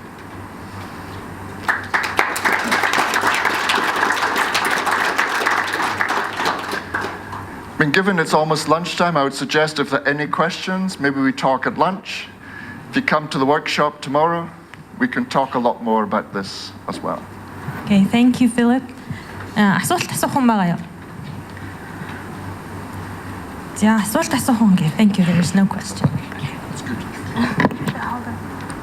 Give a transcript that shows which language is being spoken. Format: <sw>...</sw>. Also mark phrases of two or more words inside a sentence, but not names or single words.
<en>Given it's almost lunchtime, I would suggest if there are any questions, maybe we talk at lunch. If you come to the workshop tomorrow, we can talk a lot more about this as well. Okay, thank you, Philip.</en> <mn>Асуулт асуух хүн байгаа юу? За, асуулт асуух хүн гээ.</mn> <en>Thank you, there is no question. That's good.</en>